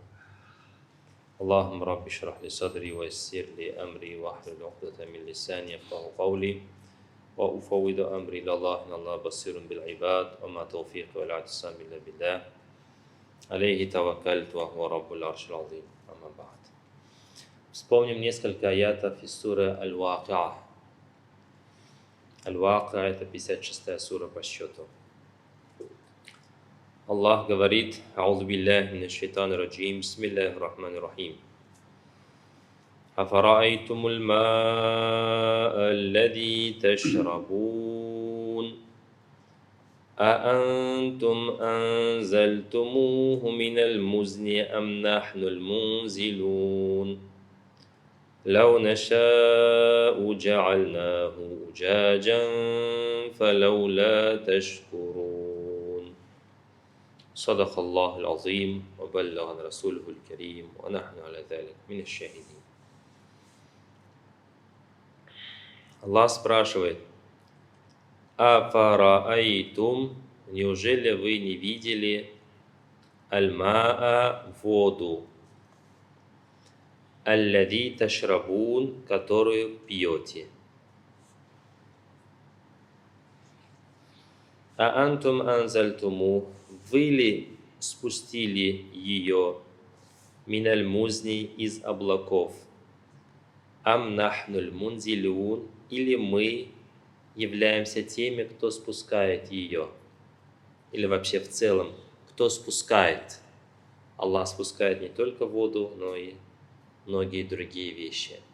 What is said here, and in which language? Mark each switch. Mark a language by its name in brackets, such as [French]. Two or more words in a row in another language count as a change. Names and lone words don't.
[Arabic] اللهم رب اشرح لي صدري ويسر لي أمري واحلل عقدة من لساني يفقهوا قولي وأفوض أمري إلى الله إن الله بصير بالعباد وما توفيقي ولا اعتصام إلا بالله عليه توكلت وهو رب العرش العظيم. أما بعد. [Russian] Вспомним несколько аятов из суры Аль-Вакиа. Аль-Вакиа — это 56-я сура по счету. Аллах говорит: [Arabic] «أعوذ بالله من الشيطان الرجيم. بسم الله الرحمن الرحيم. أفرأيتم الماء الذي تشربون أأنتم أنزلتموه من المزن أم نحن المنزلون لو نشاء جعلناه أجاجا فلولا تشكرون صدق الله العظيم وبلغنا رسوله الكريم ونحن على ذلك من الشاهدين». [Russian] Аллах спрашивает: «Афараайтум, неужели вы не видели аль-маа, воду, [Arabic] الذي تشربون, [Russian] которую пьете? [Arabic] أأنتم أنزلتموه, [Russian] вы ли спустили ее [Arabic] من المزن, [Russian] из облаков? [Arabic] أم نحن المنزلون, [Russian] или мы являемся теми, кто спускает ее? Или вообще в целом, кто спускает? Аллах спускает не только воду, но и многие другие вещи.